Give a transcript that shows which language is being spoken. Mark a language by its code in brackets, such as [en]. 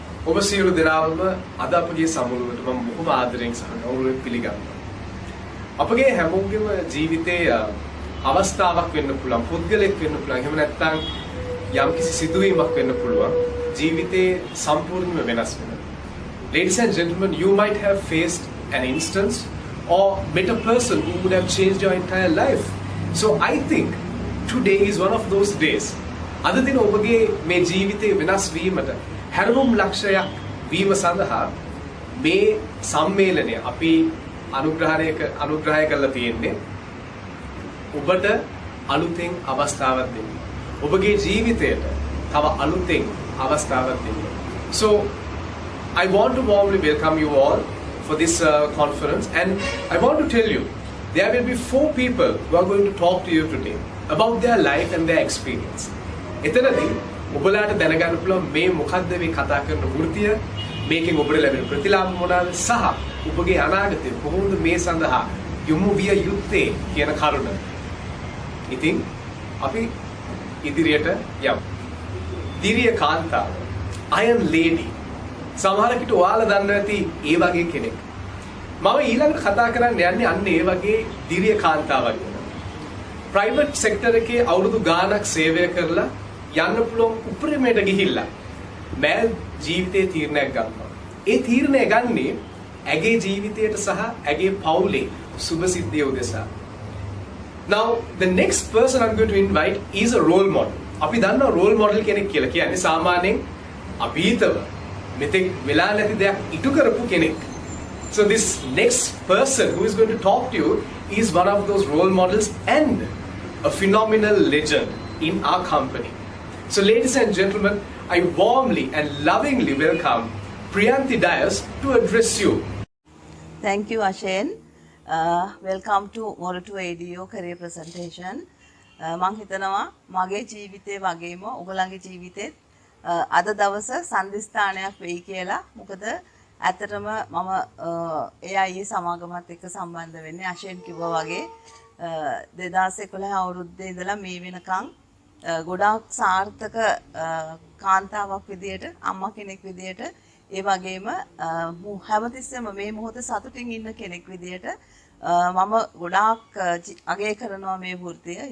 [si] ඔබ සියලු දෙනාම අද අපගේ සමුළුවට මම බොහොම ආදරෙන් සහ ගෞරවයෙන් පිළිගන්නවා. අපගේ හැමෝගෙම ජීවිතයේ අවස්ථාවක් වෙන්න පුළුවන්, පුද්ගලෙක් වෙන්න පුළුවන්, එහෙම නැත්නම් යම්කිසි සිදුවීමක් වෙන්න පුළුවන්. ජීවිතේ සම්පූර්ණයෙන්ම වෙනස් වෙනවා. [en] Ladies and gentlemen, you might have faced an instance or met a person who would have changed your entire life. So I think today is one of those days. [si] අද දින ඔබගේ මේ ජීවිතේ වෙනස් වීමට හැරවුම් ලක්ෂයක් වීම සඳහා මේ සම්මේලනය අපි අනුග්‍රහය කරලා තියෙන්නේ ඔබට අලුතෙන් අවස්ථාවක් දෙන්න. ඔබගේ ජීවිතයට තව අලුතෙන් අවස්ථාවක් දෙන්න. [en] So I want to warmly welcome you all for this conference, and I want to tell you there will be 4 people who are going to talk to you today about their life and their experience. [si] එතනදී ඔබලාට දැනගන්න පුළුවන් මේ මොකද්ද මේ කතා කරන වෘත්තිය, මේකෙන් ඔබට ලැබෙන ප්‍රතිලාභ මොනවාද සහ ඔබගේ අනාගතය කොහොමද මේ සඳහා යොමු විය යුත්තේ කියන කරුණ. ඉතින් අපි ඉදිරියට යමු. දිරිය කාන්තාව, Iron Lady. සමහරකට ඔයාලා දන්නවා ඇති ඒ වගේ කෙනෙක්. මම ඊළඟට කතා කරන්න යන්නේ අන්න ඒ වගේ දිරිය කාන්තාවක් ගැන. ප්‍රයිවට් සෙක්ටර් එකේ අවුරුදු ගාණක් සේවය කරලා යන්න පුළුවන් උපරිමයට ගිහිල්ලා මෑ ජීවිතේ තීරණයක් ගන්නවා. ඒ තීරණය ගන්නේ ඇගේ ජීවිතයට සහ ඇගේ පවුලේ සුබ සිද්ධිය උදෙසා. [en] Now the next person I'm going to invite is a role model. [si] අපි දන්නවා role model කෙනෙක් කියලා කියන්නේ සාමාන්‍යයෙන් අභීතව මෙතෙක් වෙලා නැති දෙයක් ඉටු කරපු කෙනෙක්. [en] So this next person who is going to talk to you is one of those role models and a phenomenal legend in our company. So ladies and gentlemen, I warmly and lovingly welcome Priyanthi Dias to address you. Thank you, Ashen. Welcome to Morato ADO career presentation. [si] මං හිතනවා මගේ ජීවිතේ වගේම ඔයගොල්ලන්ගේ ජීවිතේත් අද දවස සම්දිස්ථානයක් වෙයි කියලා. මොකද ඇත්තටම මම AIA සමාගමත් එක්ක සම්බන්ධ වෙන්නේ Ashen කිව්වා වගේ 2011 අවුරුද්දේ ඉඳලා මේ වෙනකන් ගොඩාක් සාර්ථක කාන්තාවක් විදියට, අම්මා කෙනෙක් විදියට, ඒ වගේම හැමතිස්සෙම මේ මොහොතේ සතුටින් ඉන්න කෙනෙක් විදියට මම ගොඩාක් අගය කරනවා මේ වෘත්තිය.